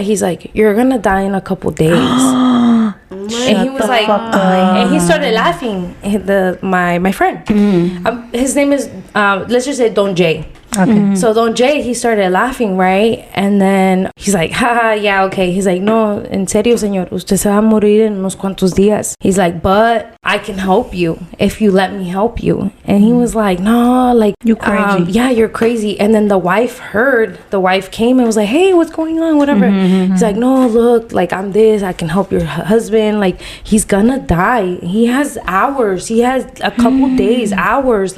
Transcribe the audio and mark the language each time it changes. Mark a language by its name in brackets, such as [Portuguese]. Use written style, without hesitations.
[English] He's like, you're gonna die in a couple days. And he was like, and he started laughing. My friend, his name is let's just say Don Jay. Okay. So Don Jay, he started laughing, right? And then he's like, haha, yeah, okay. He's like, [Spanish] no, en serio, señor, usted se va a morir en unos cuantos días. [English] He's like, but I can help you if you let me help you. And he was like, no, like, you crazy. You're crazy. And then the wife came and was like, hey, what's going on? Whatever. He's like, no, look, like, I'm this, I can help your husband. Like, he's gonna die. He has hours. He has a couple days, hours.